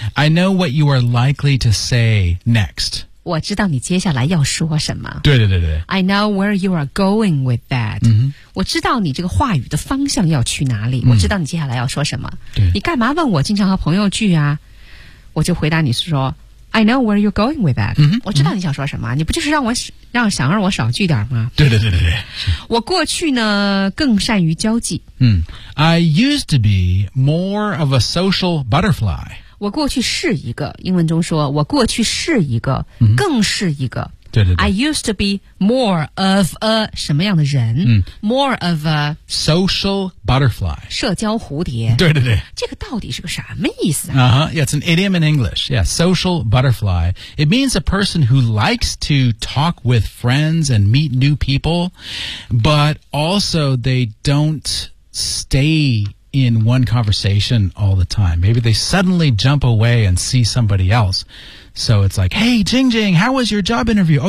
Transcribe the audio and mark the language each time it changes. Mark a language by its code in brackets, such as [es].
[en] I know what you are likely to say next [zh] 我知道你接下来要说什么对对对对 [en] I know where you are going with that、 mm-hmm. [zh] 我知道你这个话语的方向要去哪里、嗯、我知道你接下来要说什么对你干嘛问我经常和朋友聚啊我就回答你说 [en] I know where you're going with that、嗯、 [zh] 我知道你想说什么、嗯、你不就是让我少聚点吗对对对对对我过去呢更善于交际、 [en] 嗯、I used to be more of a social butterfly [zh] 我过去是一个英文中说我过去是一个、嗯、更是一个对对对 [en] I used to be more of a [zh] 什么样的人、嗯、 [en] More of a Social butterfly [zh] 社交蝴蝶对对对这个到底是个什么意思、啊 uh-huh. [en] yeah, It's an idiom in English Yeah, social butterfly It means a person who likes to talk with friends and meet new people But also they don't stay in one conversation all the time Maybe they suddenly jump away and see somebody else So it's like, hey, Jing Jing, how was your job interview?